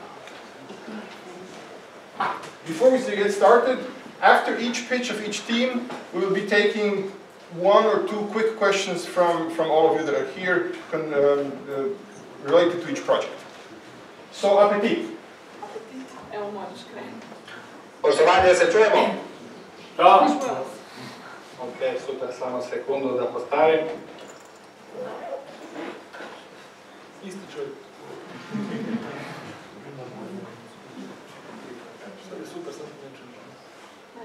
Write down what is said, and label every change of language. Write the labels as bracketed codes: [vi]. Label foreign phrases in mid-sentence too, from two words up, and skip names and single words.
[en] Before we get started, after each pitch of each team, we will be taking 1 or 2 quick questions from all of you that are here related to each project. So, Appetit. [bs] Evo možeš krenuti. Poštovanje, se čujemo? Da. Ok, super, samo sekundu da postavim. Isti čovjek. Super, sam neću.